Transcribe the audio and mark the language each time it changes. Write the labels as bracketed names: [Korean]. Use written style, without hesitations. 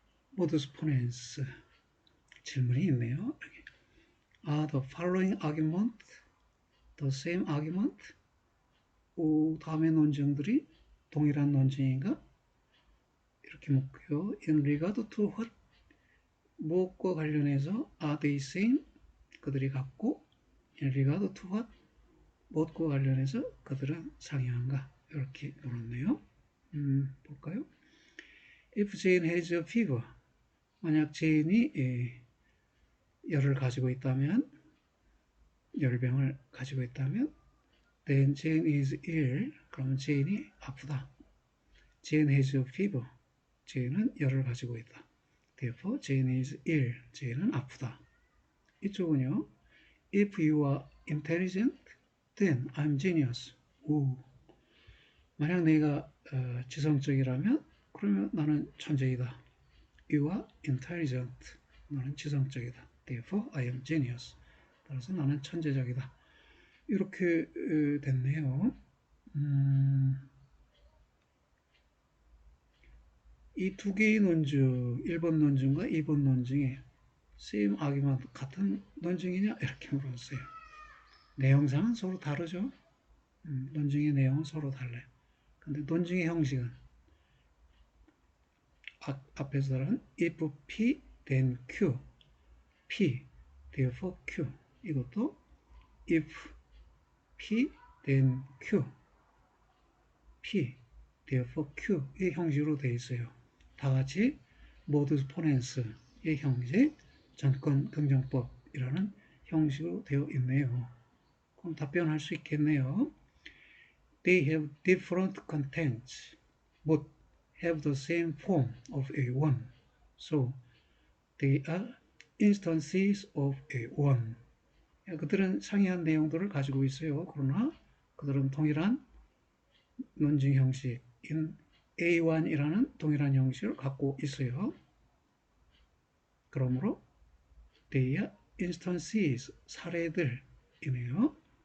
[Korean] 모두스 포넨스 질문이 있네요. [English] Are the following argument the same argument? [Korean] 다음의 논증들이 동일한 논증인가? 이렇게 묻고요. [English] In regard to what? [Korean] 무엇과 관련해서 [English] are they same? [Korean] 그들이 같고 [English] in regard to what? [Korean] 무엇과 관련해서 그들은 상이한가? 이렇게 물었네요. 볼까요? [English] If Jane has a fever, [Korean] 만약 제인이 열을 가지고 있다면, [English] 열병을 가지고 있다면, then Jane is ill. [Korean] 그러면 제인이 아프다. [English] Jane has a fever. [Korean] 제인은 열을 가지고 있다. [English] Therefore, Jane is ill. [Korean] 제인은 아프다. 이쪽은요. [English] If you are intelligent, then I'm genius. [Korean] 만약 내가 지성적이라면 그러면 나는 천재이다. [English] You are intelligent. [Korean] 나는 지성적이다. [English] Therefore, I am genius. [Korean] 따라서 나는 천재적이다. 이렇게 됐네요. 이 두 개의 논증, 1번 논증과 2번 논증에 [English] same argument, [Korean] 같은 논증이냐? 이렇게 물었어요. 내용상은 서로 다르죠. 논증의 내용은 서로 달라요. 근데 논증의 형식은 앞에서는 if P, then Q, P, therefore Q. 이것도 if P, then Q, P, therefore Q의 형식으로 되어 있어요. 다 같이 모두스 포넨스의 형식, 전권 긍정법이라는 형식으로 되어 있네요. 그럼 답변할 수 있겠네요. [English] They have different contents, but have the same form of A1. So, they are instances of A1. [Korean] 그들은 상이한 내용들을 가지고 있어요. 그러나 그들은 동일한 논증 형식인 A1이라는 동일한 형식을 갖고 있어요. 그러므로 [English] they are instances, [Korean] 사례들이네요.